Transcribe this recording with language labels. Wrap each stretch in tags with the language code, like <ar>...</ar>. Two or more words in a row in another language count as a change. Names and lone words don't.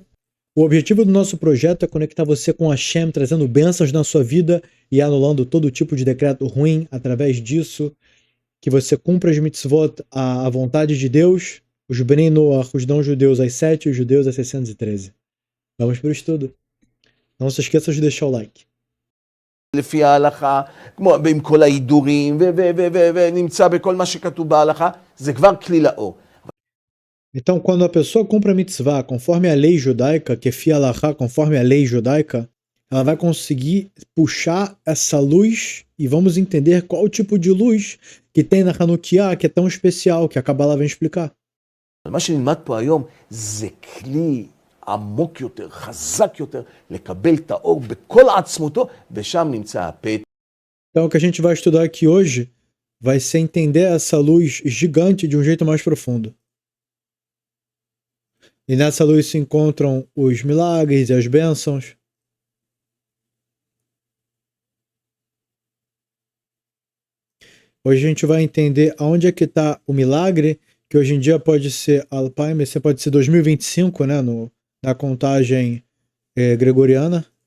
<pt>O objetivo do nosso projeto é conectar você com Hashem, trazendo bênçãos na sua vida e anulando todo tipo de decreto ruim. Através disso, que você cumpra as mitzvot, a vontade de Deus, os</pt> <he>בני נח,</he> <pt>os não-judeus às 7 e os judeus às 613. Vamos para o estudo. Não se esqueça de deixar o like.</pt> <he>לפי ההלכה, כמו עם כל ההידורים, ונמצא בכל מה שכתוב בהלכה, זה כבר כלי לאור.</he> <pt>Então, quando a pessoa cumpre a mitzvah conforme a lei judaica, que é fialachá, conforme a lei judaica, ela vai conseguir puxar essa luz e vamos entender qual o tipo de luz que tem na Hanukkah, que é tão especial, que a Kabbalah vem explicar.</pt> <he>מה שנלמד פה היום זה כלי עמוק יותר, חזק יותר, לקבל את האור בכל עצמותו, ושם נמצא הפתח.</he> <pt>Então, o que a gente vai estudar aqui hoje vai ser entender essa luz gigante de um jeito mais profundo. E nessa luz se encontram os milagres e as bênçãos. Hoje a gente vai entender aonde é que está o milagre, que hoje em dia pode ser Alpaim, esse pode ser 2025, né, na contagem gregoriana.</pt>